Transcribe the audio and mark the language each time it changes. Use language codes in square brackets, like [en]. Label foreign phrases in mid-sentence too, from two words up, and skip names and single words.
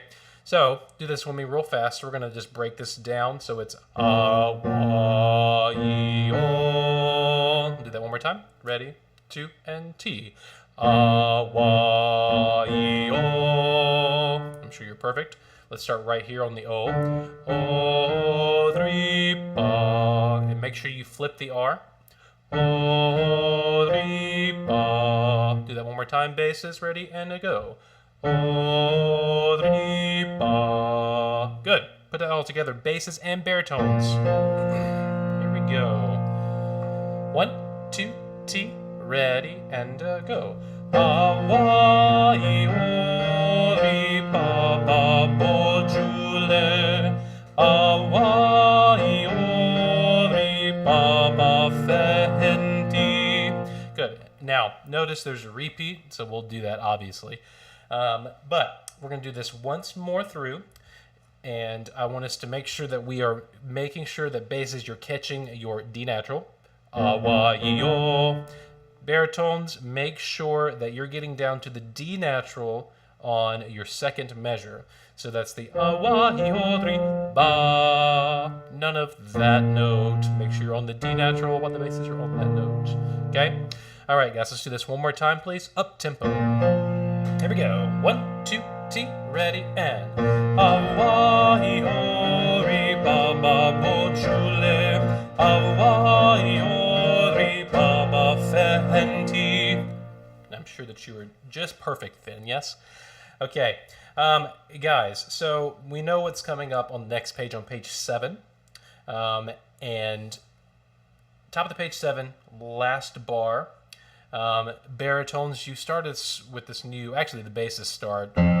[en] So, do this with me real fast. We're going to just break this down. So it's awa io. Do that one more time. Ready? 2 and T. Awa io. I'm sure you're perfect. Let's start right here on the O. O, 3, ba. And make sure you flip the R. O, 3, ba. Do that one more time, bases. Ready? And a go. O, 3, ba. Good. Put that all together. Basses and baritones. Here we go. 1, 2, T. Ready? And go. Awa io riba ba bo jule. Awa io riba ba fehenti. Good. Now, notice there's a repeat, so we'll do that obviously. But we're going to do this once more through, and I want us to make sure that we are making sure that bases you're catching your D natural. Awa io. Baritones, make sure that you're getting down to the D natural on your second measure. So that's the awa io tri ba. None of that note. Make sure you're on the D natural while the basses are on that note. Okay? All right, guys, let's do this one more time, please. Up tempo. Here we go. 1, 2, T. Ready, and awa io ri ba ba bo jule. Awa io ri ba ba fehenti. I'm sure that you were just perfect then, yes? Okay, guys, so we know what's coming up on the next page, on page 7. And top of the page 7, last bar. Baritones, you started with this new, actually the basses start.